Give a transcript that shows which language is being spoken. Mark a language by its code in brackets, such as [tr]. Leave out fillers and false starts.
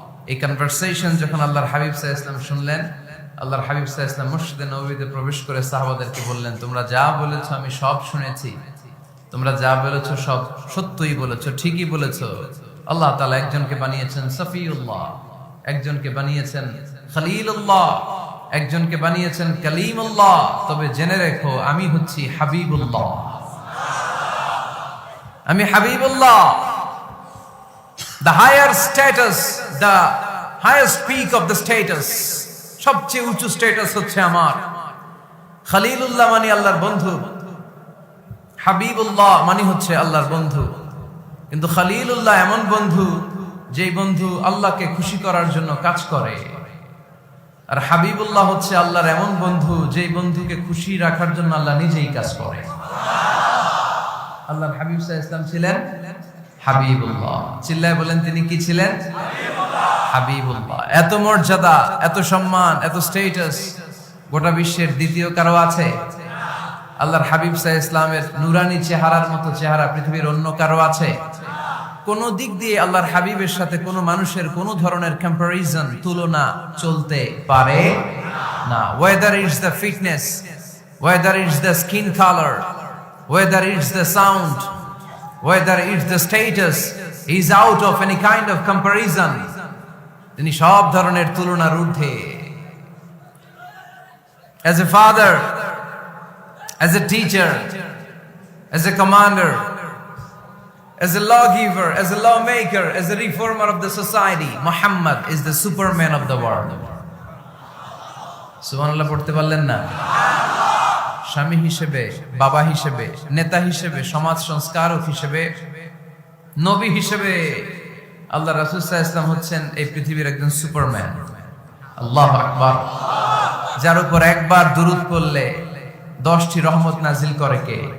[bn] এই কনভারসেশন যখন আল্লাহর হাবিব সাল্লাল্লাহু আলাইহি ওয়াসাল্লাম শুনলেন, আল্লাহর হাবিব সাল্লাল্লাহু আলাইহি ওয়াসাল্লাম মসজিদে নববীতে প্রবেশ করে সাহাবাদেরকে বললেন, তোমরা যা বলেছো আমি সব শুনেছি, তোমরা যা বলেছো সব সত্যই বলেছো, ঠিকই বলেছো। আল্লাহ তাআলা একজনকে বানিয়েছেন সফিউল্লাহ, একজনকে বানিয়েছেন খলিলুল্লাহ, একজনকে বানিয়েছেন কালিমুল্লাহ। তবে জেনে রেখো আমি হচ্ছি হাবিবুল্লাহ, আমি Habibullah. [en] The higher status, the highest peak of the status, [bn] সবচেয়ে উঁচু স্ট্যাটাস হচ্ছে আমার। খলিলুল্লাহ মানে আল্লাহর বন্ধু, হাবিবুল্লাহ মানে হচ্ছে আল্লাহর বন্ধু। কিন্তু খলিলুল্লাহ এমন বন্ধু যেই বন্ধু আল্লাহকে খুশি করার জন্য কাজ করে। আর হাবিবুল্লাহ হচ্ছে আল্লাহর এমন বন্ধু যেই বন্ধুকে খুশি রাখার জন্য আল্লাহ নিজেই কাজ করে। আল্লাহর হাবিব সাল্লাল্লাহু আলাইহি ওয়াসাল্লাম ছিলেন হাবিবুল্লাহ। চিল্লায় বলেন তিনি কি ছিলেন? হাবিবুল্লাহ। এত মর্যাদা, এত সম্মান, এত স্ট্যাটাস গোটা বিশ্বের দ্বিতীয় কারো আছে? আল্লাহর হাবিব সাল্লাল্লাহু আলাইহি ওয়াসাল্লামের নুরানি চেহারার মতো চেহারা পৃথিবীর অন্য কারো আছে? কোন দিক দিয়ে আল্লাহর হাবিবের সাথে কোন মানুষের কোন ধরনের কম্পারিজন, তুলনা চলতে পারে না। [en] Whether it's the fitness, whether it's the skin colour, whether it's the sound, whether it's the status, he is out of any kind of comparison. [bn] তিনি সব ধরনের তুলনার ঊর্ধ্বে। [en] As a father, as a teacher, as a commander, as a lawgiver, as a lawmaker, as a reformer of the society, Muhammad is the superman of the world. [bn] সুবহানাল্লাহ পড়তে পারলেন না? স্বামী হিসেবে, বাবা হিসেবে, নেতা হিসেবে, সমাজ সংস্কারক হিসেবে, নবী হিসেবে আল্লাহ রাসূল সাল্লাল্লাহু আলাইহি ওয়াসাল্লাম হচ্ছেন এই পৃথিবীর একজন সুপারম্যান। আল্লাহু আকবার। যার উপর একবার দুরূদ পড়লে 10টি রহমত নাজিল করে কে?